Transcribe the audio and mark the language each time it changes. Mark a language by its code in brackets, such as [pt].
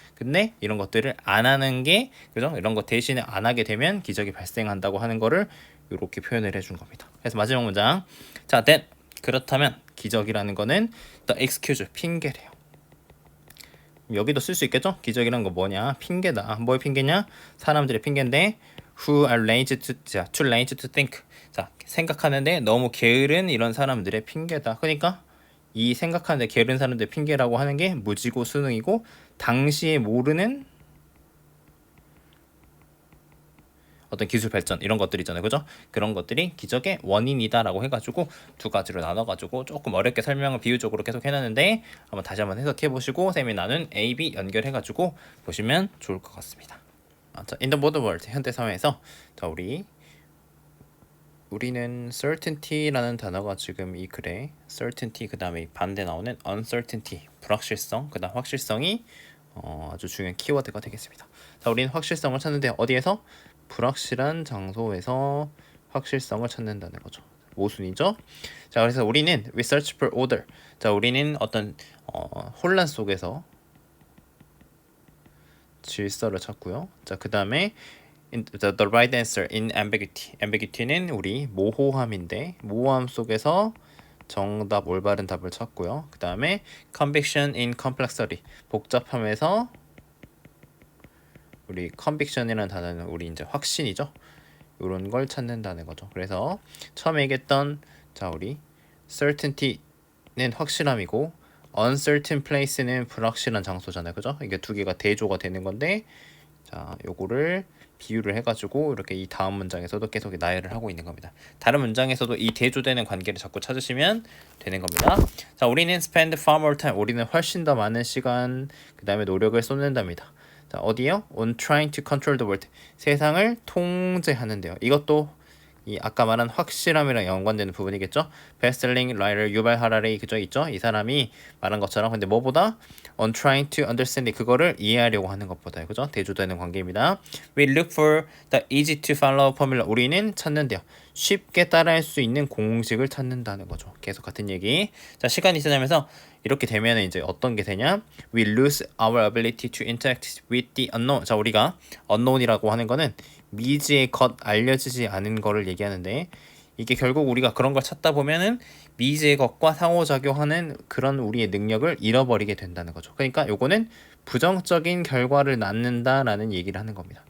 [ko] 근데 이런 것들을 안 하는 게 그죠? 이런 거 대신에 안 하게 되면 기적이 발생한다고 하는 거를 이렇게 표현을 해준 겁니다. 그래서 마지막 문장 자, then 그렇다면 기적이라는 거는 [en] the excuse [ko] 핑계래요. 여기도 쓸 수 있겠죠? 기적이란 거 뭐냐? 핑계다. 뭐의 핑계냐? 사람들의 핑계인데 [en] who are lazy too lazy to think. [ko] 자, 생각하는데 너무 게으른 이런 사람들의 핑계다. 그러니까 이 생각하는데 게으른 사람들의 핑계라고 하는 게 무지고 수능이고 당시에 모르는 어떤 기술 발전 이런 것들 있잖아요, 그죠? 그런 것들이 기적의 원인이다라고 해가지고 두 가지로 나눠가지고 조금 어렵게 설명을 비유적으로 계속 해놨는데 한번 다시 한번 해석해 보시고 쌤이 나눈 A, B 연결해가지고 보시면 좋을 것 같습니다. 자, [en] in the modern world [ko] 현대 사회에서 자 우리는 certainty라는 단어가 지금 이 글에 certainty 그 다음에 반대 나오는 uncertainty 불확실성 그 다음 확실성이 아주 중요한 키워드가 되겠습니다. 자, 우리는 확실성을 찾는데 어디에서? 불확실한 장소에서 확실성을 찾는다는 거죠. 모순이죠. 자, 그래서 우리는 [en] we search for order. [ko] 자, 우리는 어떤 혼란 속에서 질서를 찾고요. 자, 그 다음에 [en] the right answer in ambiguity. [ko] ambiguity는 우리 모호함인데 모호함 속에서 정답 올바른 답을 찾고요. 그 다음에 [en] conviction in complexity. [ko] 복잡함에서 우리 conviction이라는 단어는 우리 이제 확신이죠. 이런 걸 찾는다는 거죠. 그래서 처음에 얘기했던 자 우리 certainty는 확실함이고 uncertain place는 불확실한 장소잖아요. 그죠? 이게 두 개가 대조가 되는 건데 자 요거를 비유를 해가지고 이렇게 이 다음 문장에서도 계속 나열을 하고 있는 겁니다. 다른 문장에서도 이 대조되는 관계를 자꾸 찾으시면 되는 겁니다. 자 우리는 [en] spend far more time. [ko] 우리는 훨씬 더 많은 시간 그 다음에 노력을 쏟는답니다. 자, 어디요? [en] On trying to control the world. [ko] 세상을 통제하는데요. 이것도 이 아까 말한 확실함이랑 연관되는 부분이겠죠. 베스트셀링 라이터 유발 하라리 그저 있죠. 이 사람이 말한 것처럼 근데 뭐보다 [en] on trying to understand [ko] 그거를 이해하려고 하는 것보다 그죠? 대조되는 관계입니다. [en] We look for the easy to follow formula. [ko] 우리는 찾는데요. 쉽게 따라할 수 있는 공식을 찾는다는 거죠. 계속 같은 얘기. 자, 시간이 지나면서 이렇게 되면 이제 어떤 게 되냐? [en] We lose our ability to interact with the unknown. [ko] 자, 우리가 unknown이라고 하는 거는 미지의 것, 알려지지 않은 거를 얘기하는데 이게 결국 우리가 그런 걸 찾다 보면은 미지의 것과 상호작용하는 그런 우리의 능력을 잃어버리게 된다는 거죠. 그러니까 요거는 부정적인 결과를 낳는다라는 얘기를 하는 겁니다.